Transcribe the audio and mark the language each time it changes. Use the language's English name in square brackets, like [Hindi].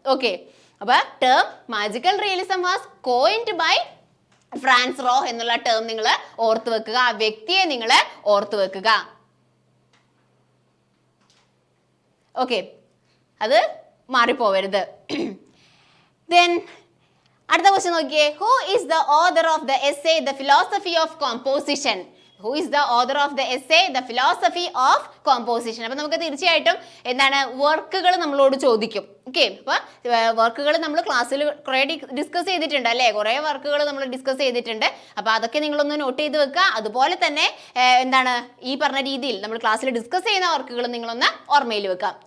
[Malayalam] Okay, അപ്പൊ [English] term magical realism was coined by Franz Roh [Malayalam] എന്നുള്ള term നിങ്ങൾ ഓർത്തു വെക്കുക, ആ വ്യക്തിയെ നിങ്ങൾ ഓർത്തു വെക്കുക. ഓക്കെ, അത് മാറിപ്പോവരുത്. ദെൻ അടുത്ത ക്വസ്റ്റ്യൻ നോക്കിയേ. [English] Who is the author of the essay the philosophy of composition? Who is the author of the essay The Philosophy of Composition? [Malayalam] അപ്പോൾ നമുക്ക് തീർച്ചയായിട്ടും എന്താണ് വർക്കുകൾ നമ്മളോട് ചോദിക്കും. ഓക്കെ, അപ്പോൾ വർക്കുകൾ നമ്മൾ ക്ലാസ്സിൽ കുറേ ഡിസ്കസ് ചെയ്തിട്ടുണ്ട് അല്ലേ? കുറേ വർക്കുകൾ നമ്മൾ ഡിസ്കസ് ചെയ്തിട്ടുണ്ട്. അപ്പോൾ അതൊക്കെ നിങ്ങളൊന്ന് നോട്ട് ചെയ്ത് വെക്കുക. അതുപോലെ തന്നെ എന്താണ് ഈ പറഞ്ഞ രീതിയിൽ നമ്മൾ ക്ലാസ്സിൽ ഡിസ്കസ് ചെയ്യുന്ന വർക്കുകൾ നിങ്ങളൊന്ന് ഓർമ്മയിൽ വെക്കുക.